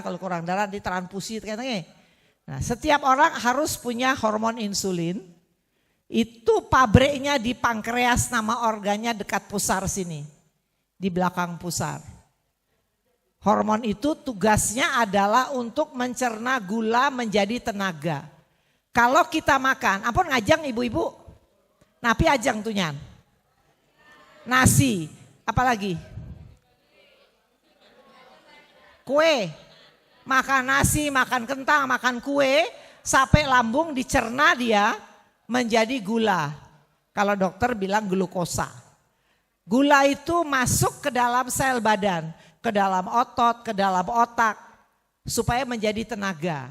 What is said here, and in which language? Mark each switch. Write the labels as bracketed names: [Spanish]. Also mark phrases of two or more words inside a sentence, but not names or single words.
[Indonesian] Kalau kurang darah ditransfusi. Nah, setiap orang harus punya hormon insulin. Itu pabriknya di pankreas, nama organnya dekat pusar sini. Di belakang pusar. Hormon itu tugasnya adalah untuk mencerna gula menjadi tenaga. Kalau kita makan, [Balinese] ampun ngajang ibu-ibu. Napi ajang tuh nyan. [Indonesian] Nasi, apalagi? Kue. Makan nasi, makan kentang, makan kue. Sampai lambung dicerna dia menjadi gula. Kalau dokter bilang glukosa. Gula itu masuk ke dalam sel badan, ke dalam otot, ke dalam otak supaya menjadi tenaga.